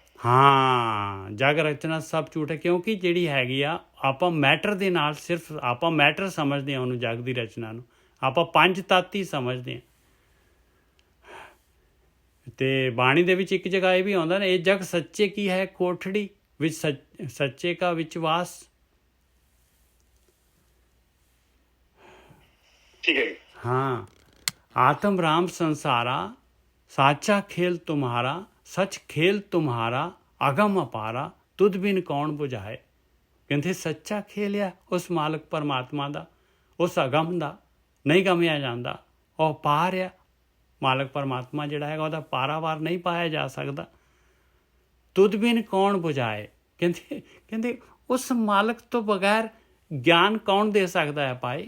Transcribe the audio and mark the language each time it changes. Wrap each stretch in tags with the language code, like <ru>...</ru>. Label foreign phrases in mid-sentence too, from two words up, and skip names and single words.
<pa>ਹਾਂ, ਜਗ ਰਚਨਾ ਸਭ ਝੂਠ ਹੈ, ਕਿਉਂਕਿ ਜਿਹੜੀ ਹੈਗੀ ਆ ਆਪਾਂ ਮੈਟਰ ਦੇ ਨਾਲ ਸਿਰਫ ਆਪਾਂ ਮੈਟਰ ਸਮਝਦੇ ਹਾਂ ਉਹਨੂੰ, ਜਗ ਦੀ ਰਚਨਾ ਨੂੰ ਆਪਾਂ ਪੰਜ ਤੱਤ ਹੀ ਸਮਝਦੇ ਹਾਂ। ਤੇ ਬਾਣੀ ਦੇ ਵਿੱਚ ਇੱਕ ਜਗ੍ਹਾ ਇਹ ਵੀ ਆਉਂਦਾ ਨਾ, ਇਹ ਜਗ ਸੱਚੇ ਕੀ ਹੈ ਕੋਠੜੀ ਵਿੱਚ ਸੱਚੇ ਕਾ ਵਿਸ਼ਵਾਸ। ਠੀਕ ਹੈ। ਹਾਂ, ਆਤਮ ਰਾਮ ਸੰਸਾਰਾ ਸਾਚਾ ਖੇਲ ਤੁਮ੍ਹਾਰਾ ਸਚ ਖੇਲ ਤੁਮ੍ਹਾਰਾ ਅਗਮ ਅਪਾਰਾ ਤੁਦ ਬਿਨ ਕੌਣ ਬੁਝਾਏ। ਕਹਿੰਦੇ ਸੱਚਾ ਖੇਲ ਆ ਉਸ ਮਾਲਕ ਪਰਮਾਤਮਾ ਦਾ, ਉਸ ਅਗਮ ਦਾ, ਨਹੀਂ ਗਮਿਆ ਜਾਂਦਾ। ਉਹ ਪਾਰ ਆ ਮਾਲਕ ਪਰਮਾਤਮਾ ਜਿਹੜਾ ਹੈਗਾ ਉਹਦਾ ਪਾਰਾਵਾਰ ਨਹੀਂ ਪਾਇਆ ਜਾ ਸਕਦਾ। ਤੁਦ ਬਿਨ ਕੌਣ ਬੁਝਾਏ, ਕਹਿੰਦੇ ਉਸ ਮਾਲਕ ਤੋਂ ਬਗੈਰ ਗਿਆਨ ਕੌਣ ਦੇ ਸਕਦਾ ਹੈ ਭਾਈ।</pa>